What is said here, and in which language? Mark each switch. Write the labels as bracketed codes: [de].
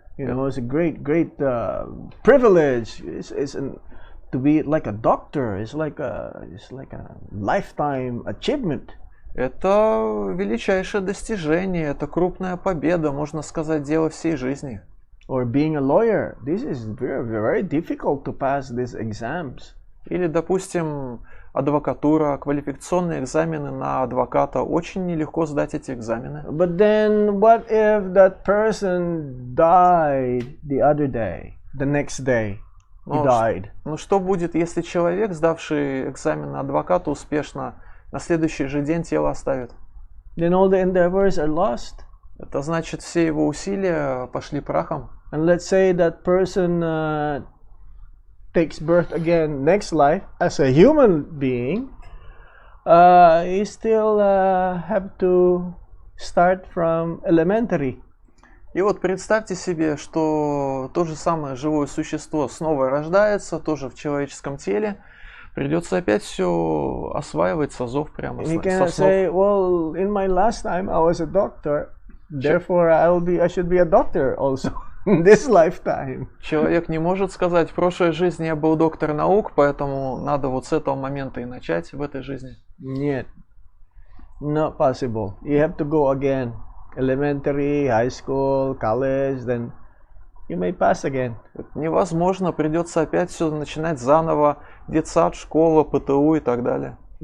[en] You know, it's a great privilege. To be like a doctor. It's like a lifetime achievement. [ru] Это величайшее достижение, это крупная победа, можно сказать, дело всей жизни. [en] Or being a lawyer. This is very difficult to pass these exams. [ru] Или, допустим, адвокатура, квалификационные экзамены на адвоката. Очень нелегко сдать эти экзамены. [en] But then what if that person died the other day, the next day? He died. [ru] Ну что будет, если человек, сдавший экзамен на адвоката успешно, на следующий же день тело оставит? [en] Then all the endeavors are lost. [ru] Это значит, все его усилия пошли прахом. [en] And let's say that person takes birth again next life as a human being. He still have to start from elementary. [ru] И вот представьте себе, что то же самое живое существо снова рождается, тоже в человеческом теле. Придется опять все осваивать с азов прямо [en] He [ru] со [en] cannot [ru] снов. [en] say, well, in my last time I was a doctor, therefore I should be a doctor also in this lifetime. [ru] Человек не может сказать, в прошлой жизни я был доктор наук, поэтому надо вот с этого момента и начать в этой жизни. Нет, [en] not possible. You have to go again. Elementary, high school, college, then you may pass again. [ru] Это невозможно, придется опять все начинать заново, детсад, школа, ПТУ и так далее.